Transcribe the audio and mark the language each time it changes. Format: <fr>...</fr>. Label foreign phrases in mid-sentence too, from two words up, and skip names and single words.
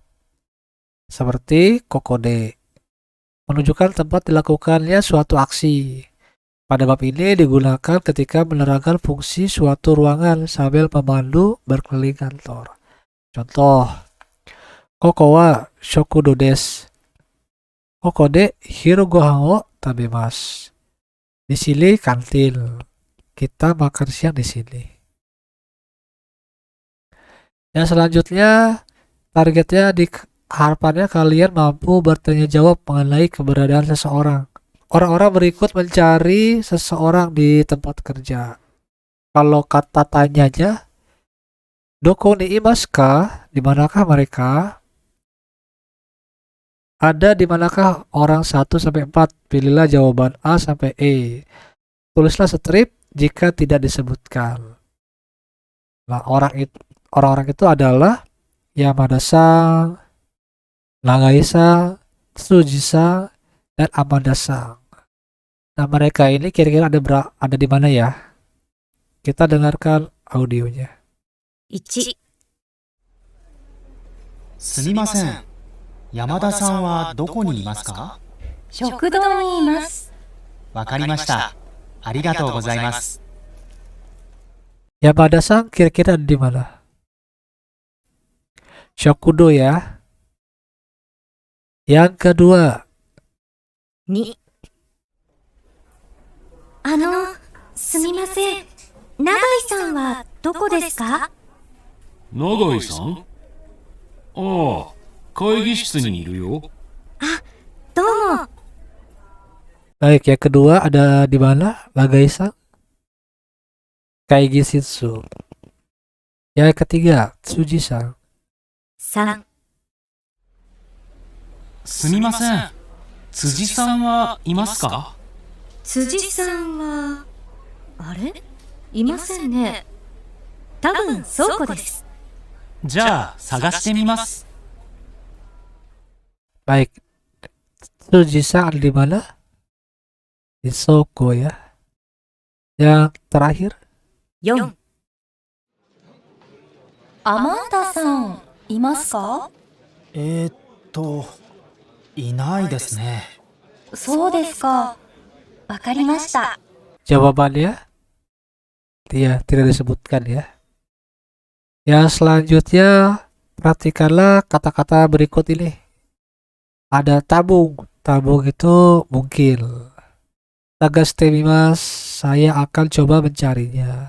<id>Seperti kokode. Menunjukkan tempat dilakukannya suatu aksi. Pada bab ini digunakan ketika menerangkan fungsi suatu ruangan sambil memandu berkeliling kantor.</id> <ja>Contoh, ここは食堂です. ここで昼ご飯を食べます.</ja> <id>Di sini kantin. Kita makan siang di sini. Yang selanjutnya, targetnya harapannya kalian mampu bertanya jawab mengenai keberadaan seseorang. Orang-orang berikut mencari seseorang di tempat kerja. Kalau kata tanyanya,</id> <ja>どこにいますか?</ja> <id>Di manakah mereka? Ada di manakah orang 1 sampai 4? Pilihlah jawaban A sampai E. Tulislah strip jika tidak disebutkan. Nah, orang-orang itu adalah Yamada-san, Nagai-san, Tsuji-san, dan Amada-san. Nah, mereka ini kira-kira ada di mana ya? Kita dengarkan audionya.</id> <ja>1、すみません。山田さんはどこにいますか？食堂にいます。わかりました。ありがとうございます。</ja> <id>Yamada-san kira-kira ada di mana? Shokudo ya. Yang kedua,</id> <ja>2、すみません。永井さんはどこですか？永井さん？ああ、会議室にいるよ。どうも。</ja> <id>baik yang kedua ada di mana?</id> <ja>永井さん、会議室.</ja> <id>Yang ketiga, Tsuji-san.</id> <ja>3、すみません。辻さんはいますか？辻さんは、あれ？いませんね。多分倉庫です。じゃあ探してみます。</ja> <id>Baik, Tsuji-san ada di mana? Di Soko ya. Yang terakhir,</id> <ja>4、アマンダさん、いますか？いないですね。そうですか。わかりました。</ja> <id>jawabannya dia tidak disebutkan ya. Yang selanjutnya, perhatikanlah kata-kata berikut ini. Ada tabung. Tabung itu mungkin.</id> <ja>たがすてみます,</ja> <id>saya akan coba mencarinya.</id>